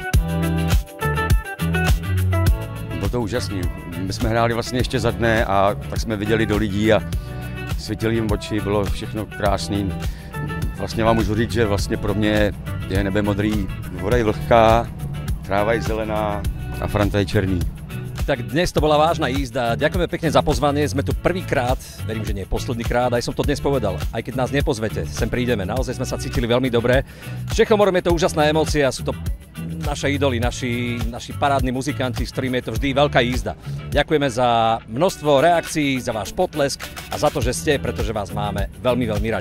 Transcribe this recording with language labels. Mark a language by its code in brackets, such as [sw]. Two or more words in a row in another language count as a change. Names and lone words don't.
[cs] Bylo to úžasný, my jsme hráli vlastně ještě za dne a tak jsme viděli do lidí a světili jim oči, bylo všechno krásný. Vlastně vám můžu říct, že vlastně pro mě je nebe modrý, voda je vlhká, tráva je zelená a Franta je černý. [sk] Tak dnes to bola vážna jízda. Ďakujeme pekne za pozvanie. Sme tu prvýkrát, verím, že nie posledný krát, aj som to dnes povedal. Aj keď nás nepozvete, sem prídeme. Naozaj sme sa cítili veľmi dobre. S Čechomorom je to úžasná emócia, sú to naše idoly, naši parádni muzikanti, s ktorými je to vždy veľká jízda. Ďakujeme za množstvo reakcií, za váš potlesk a za to, že ste, pretože vás máme veľmi, veľmi radi.